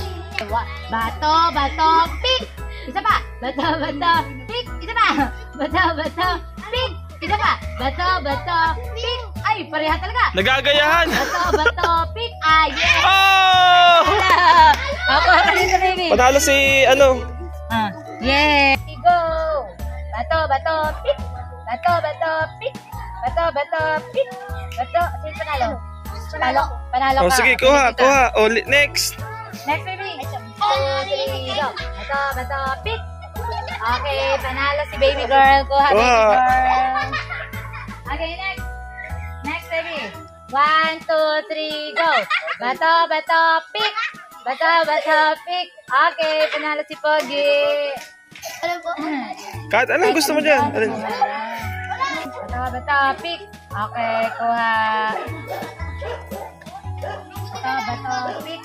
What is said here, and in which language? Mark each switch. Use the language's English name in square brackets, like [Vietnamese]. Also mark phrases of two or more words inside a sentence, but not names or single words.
[Filipino] Bato, pick. Isa pa. Bato, pick. Isa pa. Bato, pick. Isa pa. Bato, pick. Ay, pareha talaga. Nagagayahan. Bato, pick. Yeah. Oh! Ako dito, baby. Panalo si, Yeah. Go. Bato, pick. Pick. Pick. Sino panalo? Panalo ka. Oh, sige, kuha. [English] Oh, next. Next, baby. 2, 3, go. [Filipino] Bato, pick. Okay, panalo si [English] baby girl. [Filipino] Kuha, [English] baby girl. Okay, next. Next, baby. 1, 2, 3, go. [Filipino] Bato, pick. Bato, pick. Okay, panalo si Pogi. Ano po? Kat, anong gusto mo dyan? Bato, pick. Okay, kuha. Bato, pick.